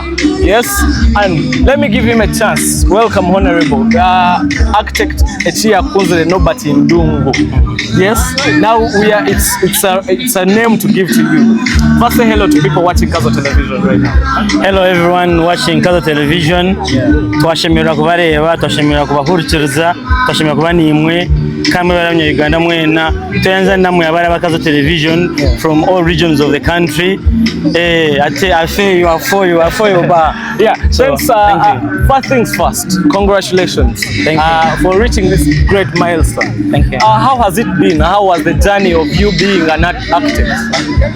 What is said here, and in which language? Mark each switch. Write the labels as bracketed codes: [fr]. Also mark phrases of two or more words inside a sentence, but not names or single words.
[en] Yes, and let me give him a chance. Welcome, Honorable Architect Echia Kunzele Nobert Ndungu. Yes, now we are. It's a name to give to you. First, say hello to people watching Kazo Television right now. Hello everyone watching Kazo Television. [nyn] Twashimira kubareba, twashimira kubahurikiriza, twashimira kuba nimwe kamwe Uganda mwena. Tuyenza namwe abara bakazo Television [en] from all regions of the country. I feel you are for you. Yeah, so, thanks. First things first, congratulations for reaching this great milestone. Thank you. How has it been? How was the journey of you being an architect?